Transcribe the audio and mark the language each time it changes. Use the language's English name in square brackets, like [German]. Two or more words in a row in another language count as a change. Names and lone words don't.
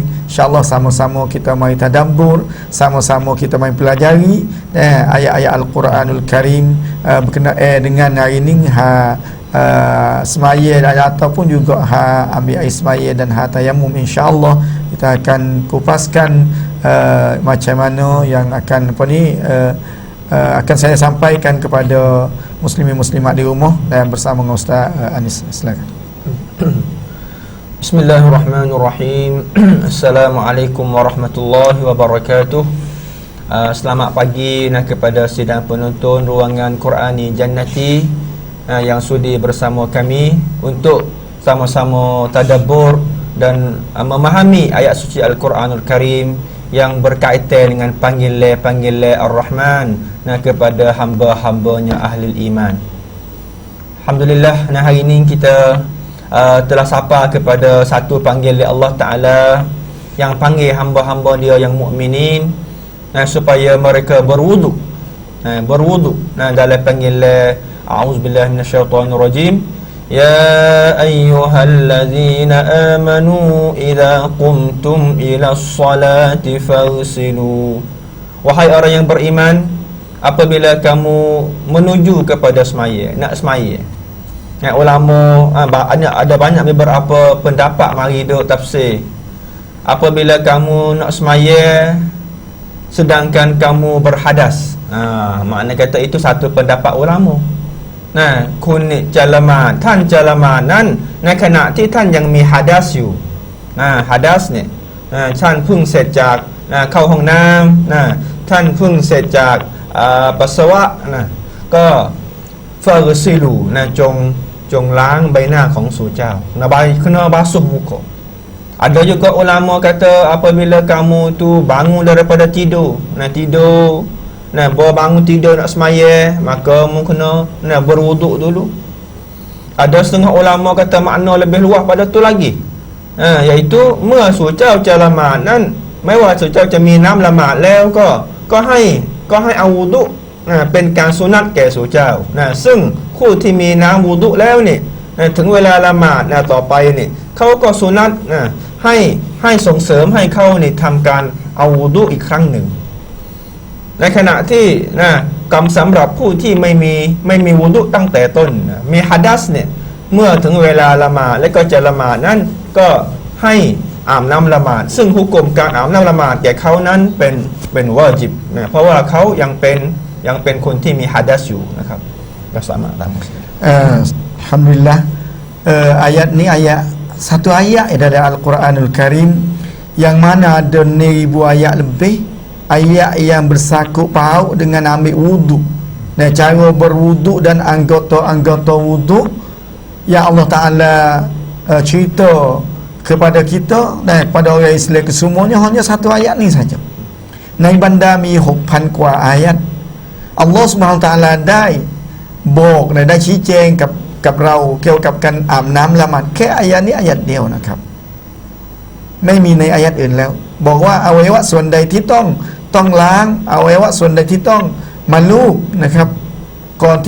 [Malay] InsyaAllah sama-sama kita mari tadabbur, sama-sama kita mari pelajari ayat-ayat Al-Quranul Karim berkenaan dengan hari ini semaya ataupun juga ambil air semaya dan tayamum. InsyaAllah kita akan kupaskan macam mana yang akan akan saya sampaikan kepada muslimin muslimat di rumah dan bersama dengan Ustaz Anis. Silakan. [Arabic] بسم الله الرحمن الرحيم. السلام عليكم ورحمة الله وبركاته. [Malay] Selamat pagi kepada sidang penonton ruangan Qur'ani Jannati yang sudi bersama kami untuk sama-sama tadabbur dan memahami ayat suci Al-Quranul Karim yang berkaitan dengan panggilan Ar-Rahman kepada hamba-hambanya ahli iman. Alhamdulillah, hari ini kita telah sapa kepada satu panggilan Allah Ta'ala yang panggil hamba-hamba dia yang mukminin supaya mereka berwuduk dalam panggilan [Arabic] أعوذ بالله من الشيطان الرجيم. يا أيها الذين آمنوا إذا قمتم إلى الصلاة فاغسلوا. [Malay] Wahai orang yang beriman, apabila kamu menuju kepada semaya, nak semaya. Ulama ada banyak beberapa pendapat mari duk tafsir. Apabila kamu nak semaya sedangkan kamu berhadas, makna kata itu satu pendapat ulama. Kunit jalaman tan jalamanan kena ti tan yang mi hadas you. Hadas ni [Thai] ท่านเพิ่งเสร็จจากเข้าห้องน้ำท่านเพิ่งเสร็จจากปัสสาวะก็ฟาร์ซิลูจงล้างใบหน้าของสู่เจ้า [Malay] kena basuh muka. Ada juga ulama kata apabila kamu tu bangun daripada tidur, baru bangun tidur nak semaya, maka kamu kena berwuduk dulu. Ada setengah ulama kata makna lebih luas pada tu lagi, iaitu [Thai] เมื่อสู่เจ้าจะละหมาดนั้นไม่ว่าสู่เจ้าจะมีน้ำละหมาดแล้วก็ให้เอาวุดุ เป็นการสุนัตแก่สู่เจ้าซึ่งผู้ที่มี น้ำวูดุแล้วนี่ถึงเวลาละหมาดต่อไปนี่เขาก็สุนัตให้ส่งเสริมให้เขานี่ ทำการเอาวูดุอีกครั้งหนึ่งในขณะที่กรรมสำหรับผู้ที่ไม่มีวูดุตั้งแต่ต้นมีฮัดัสเนี่ยเมื่อถึงเวลาละหมาดและก็จะละหมาดนั้นก็ให้อาบน้ำละหมาดซึ่งหุกมการอาบน้ำละหมาดแก่เขานั้นเป็นวาญิบเพราะว่าเขายังเป็นคนที่มีฮัดัสอยู่นะครับก็สามารถทำ [Malay] Alhamdulillah, ayat ni satu ayat dari Al-Quranul Karim yang mana ada 1000 ayat lebih, ayat yang bersangkut paut dengan ambil wudu dan cara berwudu dan anggota-anggota wudu yang Allah Ta'ala cerita kepada kita dan kepada orang Islam kesemuanya hanya satu ayat ni saja. [Thai] ในบรรดามี 6,000 กว่าอายัดอัลลอฮฺซุบฮานะฮูวะตะอาลาได้บอกได้ชี้แจงกับเราเกี่ยวกับการอาบน้ำละหมาดแค่อายะนี้อายะเดียวนะครับไม่มีในอายะอื่นแล้วบอกว่าอวัยวะส่วนใดที่ต้องล้างอวัยวะส่วนใดที่ต้องมาลูบนะครับก่อนที่